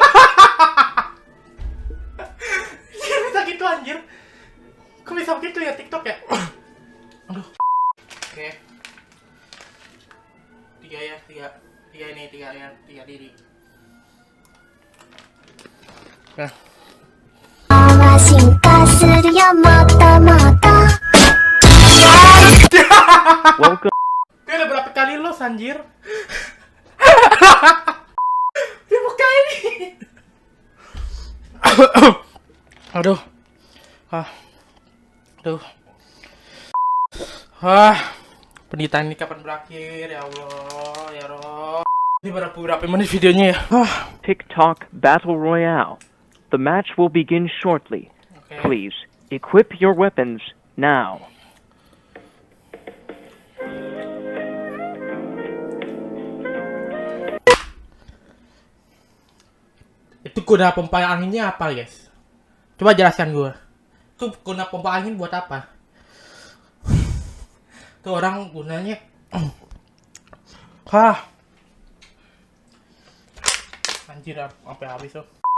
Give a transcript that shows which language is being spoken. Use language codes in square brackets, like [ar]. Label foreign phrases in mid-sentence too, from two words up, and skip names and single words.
[id] Bisa gitu anjir. Kok bisa begitu ya TikTok ya? Aduh. Oke. 3 ya, 3 ini 3 ya, 3 diri. Nah. [ja] 進化するよもっともっと [id] Dia udah berapa kali los anjir? Dia buka ini. Aduh. Aduh. Penderitaan ini kapan berakhir ya Allah, ya Rob. Ini berapa menit videonya ya? TikTok Battle Royale. [en] The match will begin shortly. Okay. Please, equip your weapons now. [id] Itu guna pompa anginnya apa, guys? Coba jelaskan gue. Itu guna pompa angin buat apa? Itu orang gunanya anjir, sampai habis tuh.